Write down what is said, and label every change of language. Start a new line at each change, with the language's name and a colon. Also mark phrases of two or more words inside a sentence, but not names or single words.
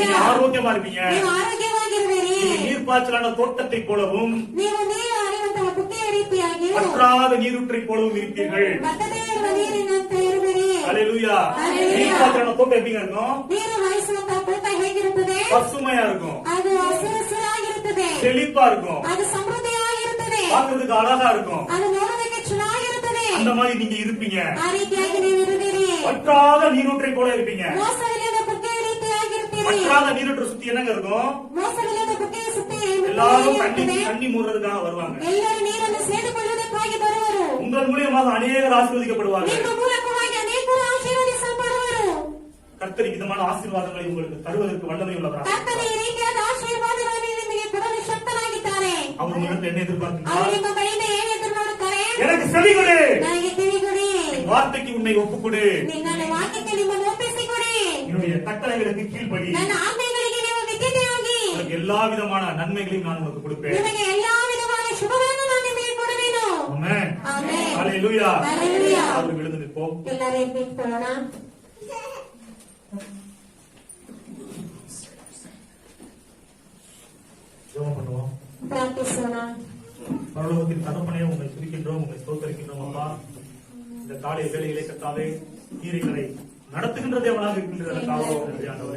Tamil: நீங்க ஆரோக்கியமா இருப்பீங்க.
Kannada: ನೀವು ಆರೋಗ್ಯವಾಗಿರುವಿರಿ.
Tamil: நீங்க நீர்ப்பாய்ச்சலான தோட்டத்தை போலவும்
Kannada: ನೀವು ನೀರು ಹರಿಯುವಂತಹ ಕುಕ್ಕೆಯ ರೀತಿಯಾಗಿ
Tamil: பற்றாத நீரூற்றை போலவும் இருப்பீர்கள்.
Kannada: ಬತ್ತದೇ ಇರುವ ನೀರಿನಂತೆ ಇರುವಿರಿ.
Tamil: ஹalleluya. ஹalleluya. நீர்ப்பாய்ச்சலான தோட்டம் எப்படிங்க இருக்கும்?
Kannada: ನೀರು ಹರಿಸುವಂತಹ ತೋಟ ಹೇಗಿರುತ್ತದೆ?
Tamil: பசுமையா இருக்கும்,
Kannada: ಅದು ಹಸಿರಾಗಿರುತ್ತದೆ.
Tamil: செழிப்பா இருக்கும்.
Kannada: ಅದು ಸಮೃದ್ಧಿಯಾಗಿರುತ್ತದೆ.
Tamil: பார்க்கிறதுக்கு அழகா இருக்கும்.
Kannada: ಅದು ನೋಡೋದಕ್ಕೆ ಚೆನ್ನಾಗಿರುತ್ತದೆ.
Tamil: அந்த மாதிரி நீங்க இருப்பீங்க.
Kannada: ಆ ರೀತಿಯಾಗಿ ನೀವು ಇರುತ್ತೀರಿ.
Tamil: வற்றாத நீரூற்றை போல இருப்பீங்க.
Kannada: ಮೋಸವಿಲ್ಲದ ಬುಗ್ಗೆಯ ರೀತಿಯಾಗಿರ್ತೀರಿ.
Tamil: வற்றாத நீரூற்றை சுத்தி என்னங்க இருக்கும்?
Kannada: ಮೋಸವಿಲ್ಲದ ಬುಗ್ಗೆಯ ಸುತ್ತಿ
Tamil: எல்லாரும் தண்ணி மூடுறதுக்காக வருவாங்க.
Kannada: ಎಲ್ಲರೂ ನೀರನ್ನು ಸೇರಿಕೊಳ್ಳುವುದಕ್ಕಾಗಿ ಬರುವರು.
Tamil: உங்கள் மூலியமாக அநேகர் ஆசீர்வதிக்கப்படுவார்கள்.
Kannada: ನಿಮ್ಮ ಮೂಲಕವಾಗಿ ಅನೇಕರು ಆಶೀರ್ವದಿಸಲ್ಪಡುವರು.
Tamil: கர்த்தர் விதமான ஆசீர்வாதங்களை உங்களுக்கு தருவதற்கு வல்லமை உள்ளவராக.
Kannada: ಕರ್ತನು ಈ ರೀತಿಯಾದ ಆಶೀರ್ವಾದಗಳನ್ನು ನಿಮಗೆ ಕೊಡಲು ಶಕ್ತನಾಗಿದ್ದಾನೆ.
Tamil: அவர் உங்களிடத்தில் என்ன எதிர்பார்க்கிறார்?
Kannada: ಅವರು ನಿಮ್ಮ ಬಳಿಯಿಂದ ಏನು ಎದುರು ನೋಡುತ್ತಾರೆ?
Tamil: எனக்கு செவி கொடு,
Kannada: ನನಗೆ ಕಿವಿಗೊಡಿ,
Tamil: வார்த்தைக்கு உன்னை ஒப்புக்கொடு,
Kannada: ನನ್ನ ವಾಕ್ಯಕ್ಕೆ ನಿಮ್ಮನ್ನು ಒಪ್ಪಿಸಿಕೊಡಿ,
Tamil: என்னுடைய கட்டளைகளுக்கு கீழ்ப்படி,
Kannada: ನನ್ನ ಆಜ್ಞೆಗಳಿಗೆ ನೀವು ವಿಧೇಯರಾಗಿ,
Tamil: உனக்கு எல்லா விதமான நன்மைகளையும் நான் உனக்கு கொடுப்பேன்.
Kannada: ನಿಮಗೆ ಎಲ್ಲಾ ವಿಧವಾದ ಶುಭಗಳನ್ನು ನಾನು ನಿಮಗೆ ಕೊಡುವೆನು.
Tamil: ஆமென்.
Kannada: ಆಮೆನ್.
Tamil: ஹalleluya. ஹalleluya. அவர் விழுந்து நிற்போம்.
Kannada: ಎಲ್ಲರೂ ನಿಂತ್ಕೊಳ್ಳೋಣ.
Tamil: ஜெபம் பண்ணுவோம்.
Kannada: ಪ್ರಾರ್ಥಿಸೋಣ.
Tamil: பரலோகத்தின் தகப்பனே, உம்மை துதிக்கின்றோம், உம்மை ஸ்தோத்தரிக்கின்றோம். அப்பா, இந்த காலை வேளையிலே கர்த்தாவே, நீர் எங்களை நடத்துகின்ற தேவனாக இருக்கின்றதற்காக நன்றி ஆண்டவரே.